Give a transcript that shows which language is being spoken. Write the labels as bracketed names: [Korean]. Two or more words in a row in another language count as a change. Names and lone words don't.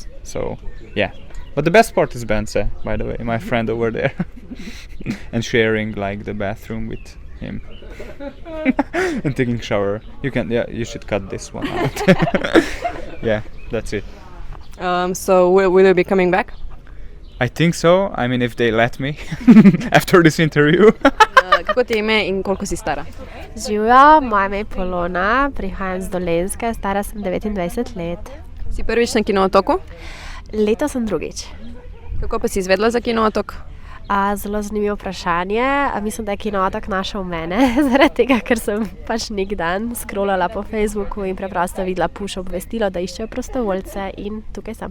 [English] So yeah, but the best part is Bence, by the way, my friend over there, and sharing the bathroom with him and taking shower. You should cut this one out. Yeah, that's it. So will you be coming back? I think so. I mean, if they let me after this interview. [Slovenian] Kako ti je ime in koliko si stara? Živjo, moje ime je Polona, prihajam z Dolenjske, stara sem 29 let. Si prvič na Kino Otoku? Letos sem drugič. Kako pa si izvedela za Kino Otok? Zelo zanimivo vprašanje. Mislim, da je Kino Otok našel mene, zaradi tega, ker sem nek dan scrollala po Facebooku in preprosto videla push obvestilo, da iščejo prostovoljce in tukaj sem.